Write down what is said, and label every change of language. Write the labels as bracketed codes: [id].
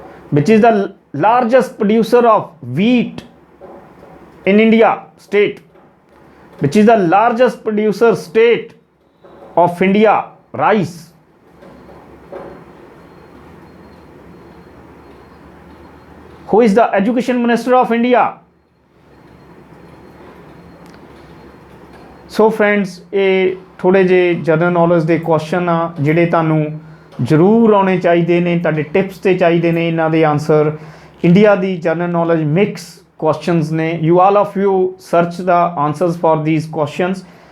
[en] Which is the largest producer of wheat in India state? Which is the largest producer state of India rice? Who is the Education Minister of India? So friends, [pa] ਇਹ ਥੋੜੇ ਜਿਹੇ general knowledge ਦੇ question ਆ ਜਿਹੜੇ ਤੁਹਾਨੂੰ ਜ਼ਰੂਰ ਆਉਣੇ ਚਾਹੀਦੇ ਨੇ, ਤੁਹਾਡੇ ਟਿਪਸ ਤੇ ਚਾਹੀਦੇ ਨੇ ਇਹਨਾਂ ਦੇ answer. India ਦੀ general knowledge mix questions ne, [en] you all of you search the answers for these questions.